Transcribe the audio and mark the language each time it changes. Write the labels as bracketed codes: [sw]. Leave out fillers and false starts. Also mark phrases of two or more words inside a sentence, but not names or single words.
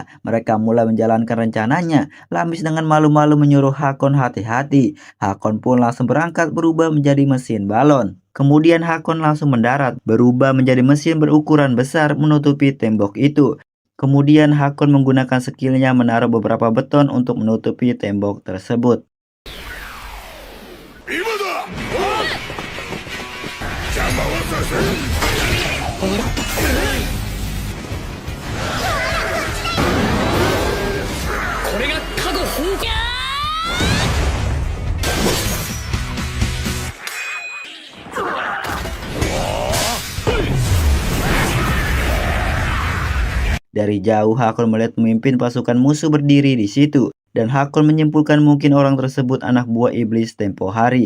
[id] Mereka mulai menjalankan rencananya. Lamis dengan malu-malu menyuruh Hakon hati-hati. Hakon pun langsung berangkat berubah menjadi mesin balon. Kemudian Hakon langsung mendarat, berubah menjadi mesin berukuran besar menutupi tembok itu. Kemudian Hakon menggunakan skillnya menaruh beberapa beton untuk menutupi tembok tersebut. [ja] これが加護放火。 [id] Dari jauh Hakon melihat pemimpin pasukan musuh berdiri di situ. Dan Hakon menyimpulkan mungkin orang tersebut anak buah iblis tempo hari.